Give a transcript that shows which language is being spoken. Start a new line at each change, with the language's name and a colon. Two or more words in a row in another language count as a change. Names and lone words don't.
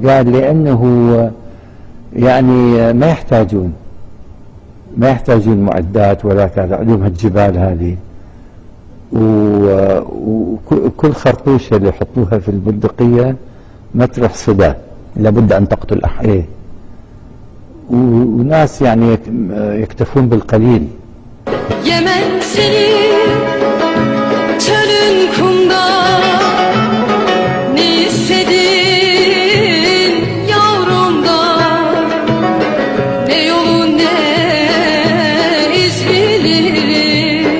Arabic: قال لأنه يعني ما يحتاجون معدات ولا كذا، عندهم الجبال هذه، وكل خرطوشة اللي يحطوها في البندقية ما تروح صدى، لابد أن تقتل أحد. إيه؟ وناس يعني يكتفون بالقليل.
Turkish: Yemen senin çölün kumda, ne istedin yavrumdan, ne yolun ne iz bilirim.